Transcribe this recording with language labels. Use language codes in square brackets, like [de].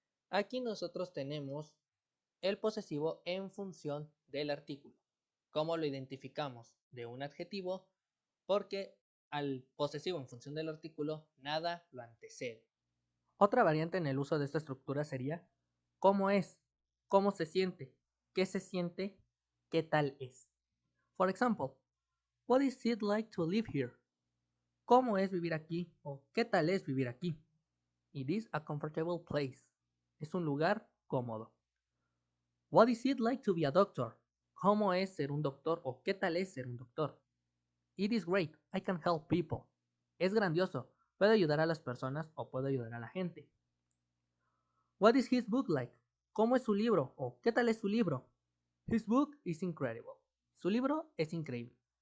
[es] Aquí nosotros tenemos el posesivo en función del artículo. ¿Cómo lo identificamos de un adjetivo? Porque al posesivo en función del artículo, nada lo antecede. Otra variante en el uso de esta estructura sería ¿cómo es? ¿Cómo se siente? ¿Qué se siente? ¿Qué tal es? [en] For example, what is it like to live here? ¿Cómo es vivir aquí? [es] ¿O qué tal es vivir aquí? It is a comfortable place. Es un lugar cómodo. What is it like to be a doctor? ¿Cómo es ser un doctor? ¿O qué tal es ser un doctor? It is great. I can help people. Es grandioso. Puedo ayudar a las personas o puedo ayudar a la gente. What is his book like? ¿Cómo es su libro? ¿O qué tal es su libro? His book is incredible. Su libro es increíble.